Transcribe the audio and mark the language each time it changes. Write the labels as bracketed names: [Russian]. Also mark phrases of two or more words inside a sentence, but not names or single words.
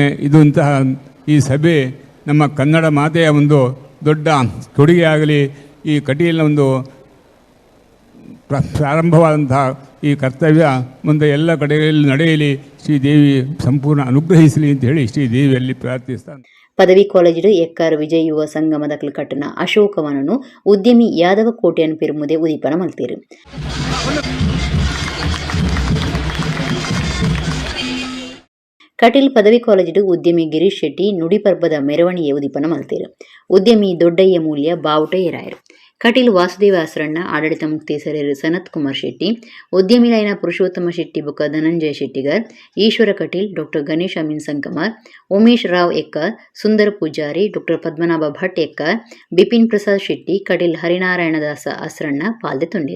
[Kannada] ಇದು ಇಂತಹ ಈ ಸಭೆ ನಮ್ಮ ಕನ್ನಡ ಮಾತೆಯ ಒಂದು ದೊಡ್ಡ ಕೊಡುಗೆ ಆಗಲಿ, ಈ ಕಟೀಲಿನ ಒಂದು ಪ್ರಾರಂಭವಾದಂತಹ ಈ ಕರ್ತವ್ಯ ಮುಂದೆ ಎಲ್ಲ ಕಡೆಗಳಲ್ಲಿ ನಡೆಯಲಿ, ಶ್ರೀದೇವಿ ಸಂಪೂರ್ಣ ಅನುಗ್ರಹಿಸಲಿ ಅಂತ ಹೇಳಿ ಶ್ರೀದೇವಿಯಲ್ಲಿ ಪ್ರಾರ್ಥಿಸ್ತಾನೆ. [Tulu] ಪದವಿ ಕಾಲೇಜು ಎಕ್ಕರ್ ವಿಜಯ್ ಯುವ ಸಂಗಮದ ಕಟ್ಟನ ಅಶೋಕವನನು ಉದ್ಯಮಿ ಯಾದವ ಕೋಟೆಯನ್ನು ಪೆರುಮುದೆ ಉದೀಪನ ಮಲ್ತೀರು. ಕಟೀಲ್ ಪದವಿ ಕಾಲೇಜು ಉದ್ಯಮಿ ಗಿರೀಶ್ ಶೆಟ್ಟಿ ನುಡಿಪರ್ಬದ ಮೆರವಣಿಗೆ ಉದೀಪನ ಮಲ್ತೀರು. ಉದ್ಯಮಿ ದೊಡ್ಡಯ್ಯ ಮೂಲ್ಯ ಬಾವುಟಯ್ಯರಾಯರು. ಕಟೀಲ್ ವಾಸುದೇವ ಆಸರಣ್ಣ ಆಡಳಿತ ಮುಕ್ತೇಸರರು ಸನತ್ ಕುಮಾರ್ ಶೆಟ್ಟಿ, ಉದ್ಯಮಿಲೈನ ಪುರುಷೋತ್ತಮ ಶೆಟ್ಟಿ ಬುಕ್ಕ ಧನಂಜಯ ಶೆಟ್ಟಿಗರ್, ಈಶ್ವರ ಕಟೀಲ್, ಡಾಕ್ಟರ್ ಗಣೇಶ್ ಅಮೀನ್ ಸಂಕಮಾರ್, ಉಮೇಶ್ ರಾವ್ ಎಕ್ಕರ್, ಸುಂದರ ಪೂಜಾರಿ, ಡಾಕ್ಟರ್ ಪದ್ಮನಾಭ ಭಟ್ ಎಕ್ಕರ್, ಬಿಪಿನ್ ಪ್ರಸಾದ್ ಶೆಟ್ಟಿ, ಕಟೀಲ್ ಹರಿನಾರಾಯಣದಾಸ ಆಸರಣ್ಣ ಪಾಲ್ದೆ ತುಂಡಿರು.